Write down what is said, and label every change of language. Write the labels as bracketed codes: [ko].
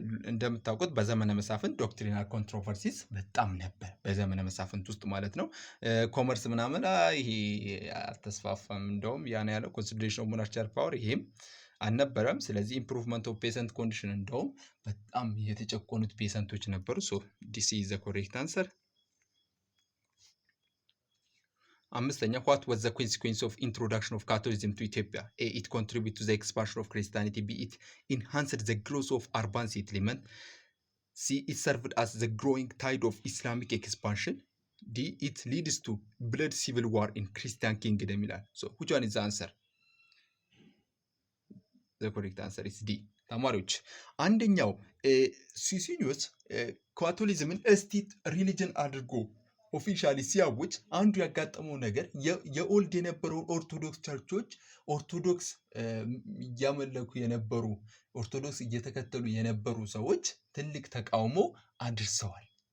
[am] እንደምታውቁት በዘመነ መሳፍንት ዶክትሪናል ኮንትሮቨርሲስ በጣም ነበር በዘመነ መሳፍንት ውስጥ ማለት ነው። ኮመርስ ምናምን ይሄ አልተስፋፋም። እንደውም ያን ያለው ኮንሶሊዴሽን ኦፍ ሞናርቺካል ፓወር ይሄም አልነበረም። ስለዚህ ኢምፕሩቭመንት ኦፍ ፔሰንት ኮንዲሽን እንደውም በጣም የተጨቆኑት ፔሰንቶች ነበሩ። [en] ዲስ ኢዝ ዘ ኮሬክት አንሰር። [am] አምስተኛ [en] what was the consequence of introduction of Catholicism to Ethiopia? A it contributed to the expansion of Christianity. B it enhanced the growth of urban settlement. C it served as the growing tide of Islamic expansion. D it leads to blood civil war in Christian kingdom ይላል። which one is the answer? The correct answer is D. [am] ተማሪዎች አንደኛው ሲሲኒዮስ ካቶሊዝምን ስቴት ሪሊጅን አድርጎ ኦፊሻሊ ሲያውጅ አንዱ ያጋጠመው ነገር የኦልድ የነበረውን ኦርቶዶክስ ቸርቾች ኦርቶዶክስ እያመለኩ የነበሩ ኦርቶዶክስ እየተከተሉ የነበሩ ሰዎች ትልቅ ተቃውሞ አድርሰዋል።